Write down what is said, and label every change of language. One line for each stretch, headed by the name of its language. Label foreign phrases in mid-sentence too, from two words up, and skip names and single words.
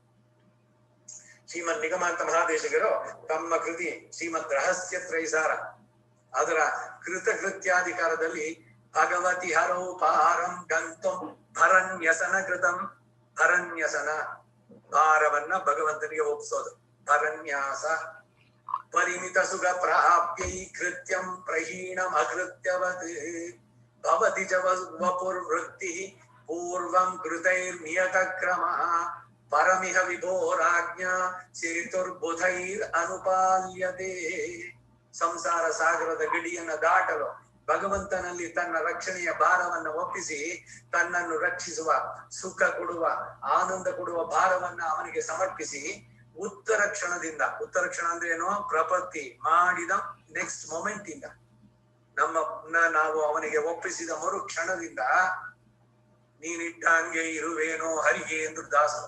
Kannada: ಶ್ರೀಮದ್ ನಿಗಮಾಂತ ಮಹಾದೇಶಿಗರು ತಮ್ಮ ಕೃತಿ ಶ್ರೀಮದ್ ರಹಸ್ಯ ತ್ರೈಸಾರ ಅದರ ಕೃತಕೃತ್ಯಾಧಿಕಾರದಲ್ಲಿ
Sanskrit: ಭಗವತಿ ಹರೋಪಾರಂ ಗಂತಂ ಭರನ್ಯಸನ ಕೃತಂ.
Kannada: ಭರನ್ಯಸನ ಭಾರವನ್ನ ಭಗವಂತನಿಗೆ ಒಪ್ಪಿಸೋದು.
Sanskrit: ಭರನ್ಯಾಸ ಪರಿಮಿತ ಸುಖ ಪ್ರಾಪ್ಯೈ ಕೃತ್ಯಂ ಪ್ರಹೀಣಂ ಅಕೃತ್ಯವತ್ ಭವತಿ ಚ ವಪುರ್ವೃತ್ತಿ ಪೂರ್ವಂ ಕೃತೈರ್ ನಿಯತ ಕ್ರಮ ಪರಮಿಹ ವಿಭೋರಾಜ್ಞ ಸೇತುರ್ಬುಧೈರ್ ಅನುಪಾಲ್ಯತೆ.
Kannada: ಸಂಸಾರ ಸಾಗರದ ಗಡಿಯನ್ನ ದಾಟಲು ಭಗವಂತನಲ್ಲಿ ತನ್ನ ರಕ್ಷಣೆಯ ಭಾರವನ್ನ ಒಪ್ಪಿಸಿ ತನ್ನನ್ನು ರಕ್ಷಿಸುವ, ಸುಖ ಕೊಡುವ, ಆನಂದ ಕೊಡುವ ಭಾರವನ್ನ ಅವನಿಗೆ ಸಮರ್ಪಿಸಿ ಉತ್ತರ ಕ್ಷಣದಿಂದ, ಉತ್ತರ ಕ್ಷಣ ಅಂದ್ರೆ ಏನೋ ಪ್ರಪತ್ತಿ ಮಾಡಿದ
English: next moment
Kannada: ಇಂದ ನಮ್ಮನ್ನ ನಾವು ಅವನಿಗೆ ಒಪ್ಪಿಸಿದ ಮರು ಕ್ಷಣದಿಂದ ನೀನಿಟ್ಟ ಹಂಗೆ ಇರುವೇನೋ ಹರಿಗೆ ಎಂದು ದಾಸರು.